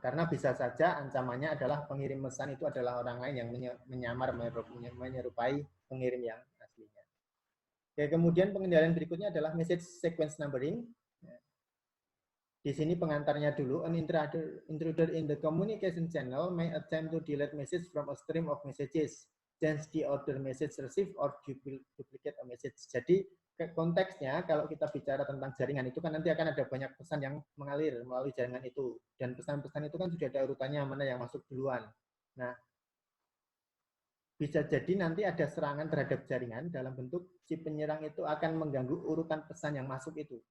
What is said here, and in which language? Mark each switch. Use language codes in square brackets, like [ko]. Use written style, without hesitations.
[id] Karena bisa saja ancamannya adalah pengirim pesan itu adalah orang lain yang menyamar menyerupai pengirim yang aslinya. Oke, kemudian pengendalian berikutnya adalah message sequence numbering. Di sini pengantarnya dulu. [en] An intruder in the communication channel may attempt to delete message from a stream of messages, change the order message received, or duplicate a message. [id] Jadi konteksnya kalau kita bicara tentang jaringan itu kan nanti akan ada banyak pesan yang mengalir melalui jaringan itu. Dan pesan-pesan itu kan sudah ada urutannya mana yang masuk duluan. Nah, bisa jadi nanti ada serangan terhadap jaringan dalam bentuk si penyerang itu akan mengganggu urutan pesan yang masuk itu.